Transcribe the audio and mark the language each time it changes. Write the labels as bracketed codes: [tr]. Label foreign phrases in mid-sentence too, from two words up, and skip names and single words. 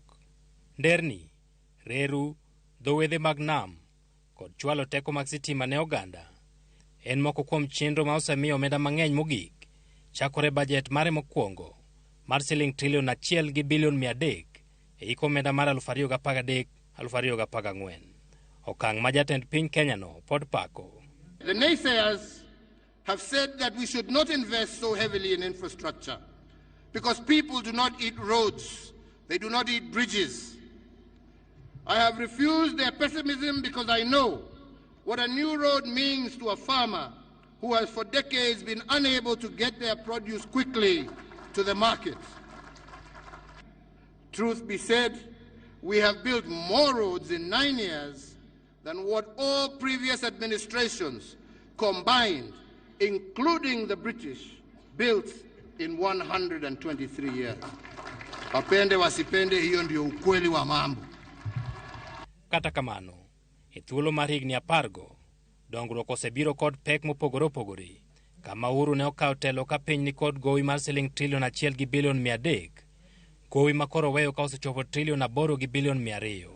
[luo] Nderni, reru, dhowedhe mag nam kod chwalo teko mag sitima ne oganda en moko kuom chenro ma osemiyo omenda mang'eny mogik chakore bajet mare mokwongo mar siling trilion 1 gi bilion 300 e iko omenda mar 2013-2014. Okang' ma jatend piny Kenya no pod pako. [en] The naysayers have said that we should not invest so heavily in infrastructure because people do not eat roads, they do not eat bridges. I have refused their pessimism because I know what a new road means to a farmer who has for decades been unable to get their produce quickly to the markets. Truth be said, we have built more roads in 9 years than what all previous administrations combined, including the British, built in 123 years. [sw] Wapende wasipende, hiyo ndio ukweli wa mambo. [luo] Kata kamano, e thuolo mar higni 10 dongruok osebiro kod pek mopogore opogore. Kama Uhuru ne okawo telo ka piny ni kod gowi mar siling trilion 1 gi bilion 300, gowi ma koro weyo ka osechopo trilion 8 gi bilion 200.